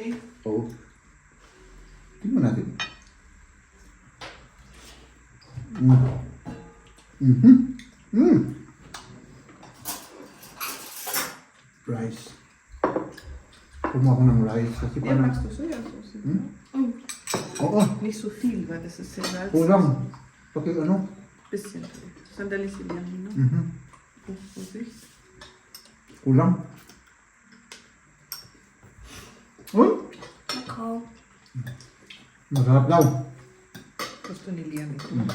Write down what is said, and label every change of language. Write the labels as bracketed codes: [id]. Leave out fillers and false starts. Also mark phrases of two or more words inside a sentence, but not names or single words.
[tl] Oo. Tignan natin. Rice. Kumuha ko ng rice kasi Ja, parang... [de] magst du sojasås? Mm. [tl] Oo. [de] Nicht so viel, weil das ist sehr salzig. [tl] Kulang. Paki ano? Bisschen. Sandali sila, no? Vorsicht. Kulang. Uy! Kakao. Masarap daw. Gusto ni Liam ito.